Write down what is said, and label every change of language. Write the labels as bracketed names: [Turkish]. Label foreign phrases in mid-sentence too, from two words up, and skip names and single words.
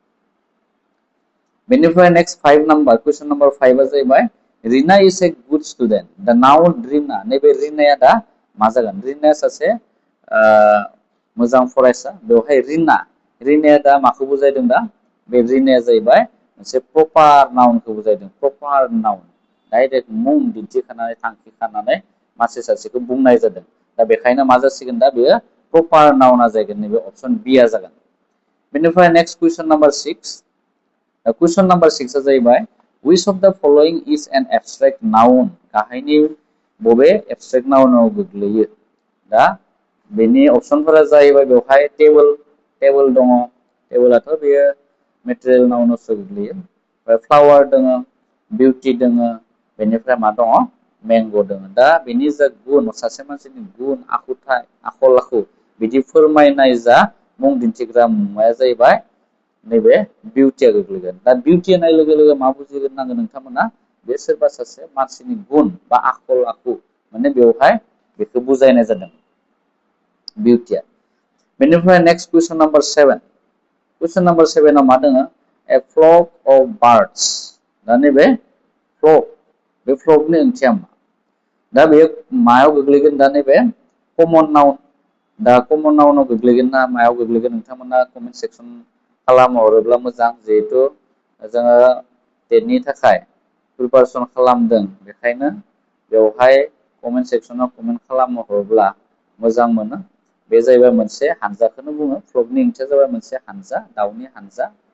[Bodo] बेनिफ्राय नेक्स्ट 5 नाम्बार [English] question number [Bodo] 5 आ जाहैबाय [English] Rina is a good student [Bodo] दा नाउन रिना नैबे रिनाया दा मा जागोन रिनाया सासे मोजां फरायसा बेवहाय रिनाया दा माखौ बुजायदों दा बे रिनाया जाहैबाय मोनसे [English] proper nounखौ [Bodo] बुजायदों [English] proper noun direct [Bodo] मुं दिन्थिखानानै थांखिखानानै मानसि सासेखौ बुंनाय जादों। दा बेखायनो मा जासिगोन दा बेयो [English] proper nounआ [Bodo] जागोन नैबे [English] option B [Bodo] आ जागोन बेनिफ्राय [English] next question number 6 question number 6 [Bodo] आ जाहैबाय which [English] of the following is an abstract noun [Bodo] गाहायनि बबे [English] abstract noun [Bodo] गोग्लैयो दा बेनि ऑप्शनफोरा जाहैबाय बेवहाय टेबल दङ टेबलाथ' बेयो मेटेरियेल नाउनावसो गोग्लैयो ओमफ्राय फ्लावर दङ बिउटि दङ बेनिफ्राय मा दङ मैंगो दङ दा बेनि जा गुन सासे मानसिनि गुन आखुथाय आखल आखु बिदि फोरमायनाय जा मुं दिन्थिग्रा मुवाया जाहैबाय नैबे बिउटिया गोग्लैगोन दा बिउटि होननाय लोगो लोगो मा बुजिगोन नांगोन नोंथांमोना बे सोरबा सासे मानसिनि गुन बा आखल आखु माने बेवहाय बेखौ बुजायनाय जादों बिउटिया बेनिफ्राय [English] next question number 7 question number 7 [Bodo] आव मा दङ [English] a flock of birds [Bodo] दा नैबे फ्लक बे फ्लकनि ओंथिया मा दा बे मायाव गोग्लैगोन दा नैबे [English] common noun [Bodo] दा [English] common nounआव [Bodo] गोग्लैगोन ना मायाव गोग्लैगोन नोंथांमोना [English] comment section [Bodo] खालामहरोब्ला मोजां जिहेतु जोङो टेटनि थाखाय प्रिपारेसन खालामदों बेखायनो बेवहाय [English] comment sectionआव comment [Bodo] खालामहरोब्ला मोजां मोनो बे जाहैबाय मोनसे हानजाखौनो बुङो फ्लकनि ओंथिया जाबाय मोनसे हानजा दाउनि हानजा